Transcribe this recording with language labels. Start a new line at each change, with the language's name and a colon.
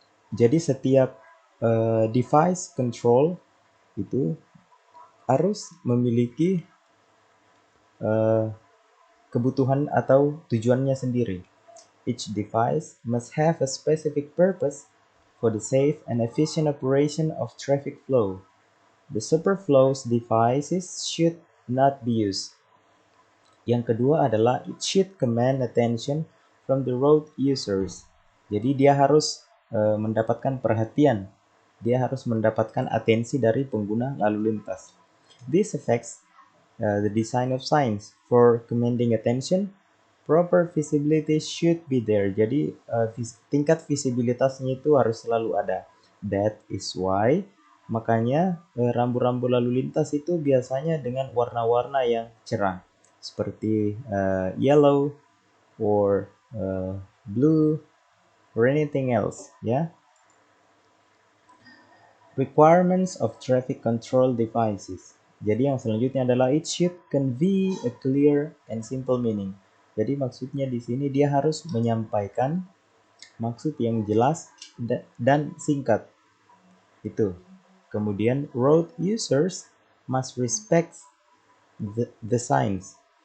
Indonesian: Jadi setiap device control itu harus memiliki kebutuhan atau tujuannya sendiri.
English: Each device must have a specific purpose for the safe and efficient operation of traffic flow. The superfluous devices should not be used.
Indonesian: Yang kedua adalah
English: it should command attention from the road users.
Indonesian: Jadi dia harus mendapatkan perhatian. Dia harus mendapatkan atensi dari pengguna lalu lintas.
English: This affects the design of signs. For commanding attention, proper visibility should be there.
Indonesian: Jadi tingkat visibilitasnya itu harus selalu ada.
English: That is why
Indonesian: makanya rambu-rambu lalu lintas itu biasanya dengan warna-warna yang cerah, seperti
English: yellow or blue or anything else,
Indonesian: ya.
English: Requirements of traffic control devices.
Indonesian: Jadi yang selanjutnya adalah
English: it should convey a clear and simple meaning.
Indonesian: Jadi maksudnya di sini dia harus menyampaikan maksud yang jelas dan singkat. Itu.
English: Kemudian road users must respect the signs.